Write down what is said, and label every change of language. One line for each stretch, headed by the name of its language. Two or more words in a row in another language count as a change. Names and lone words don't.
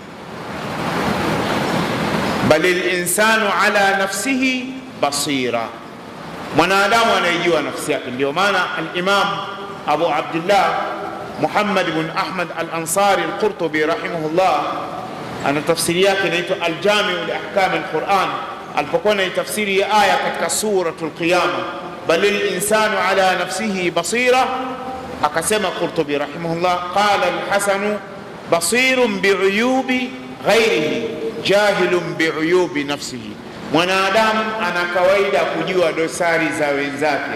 Arabic: بل الإنسان على نفسه بصيرة,
Swahili: mwanadamu anaijua nafsi yake. Ndio maana al-Imam Abu Abdullah Muhammad ibn Ahmad al-Ansari al-Qurtubi rahimahullah, ana tafsiri yake inaitwa al-Jami' li ahkam al-Quran, alipokuwa na tafsiri ya aya katika suratul Qiyamah,
Arabic: بل الإنسان على نفسه بصيرة,
Swahili: akasema Qurtubi rahimahullah,
Arabic: قال الحسن بصير بعيوب غيره جاهل بعيوب نفسه,
Swahili: mwanadamu ana kawaida kujua dosari za wenzake.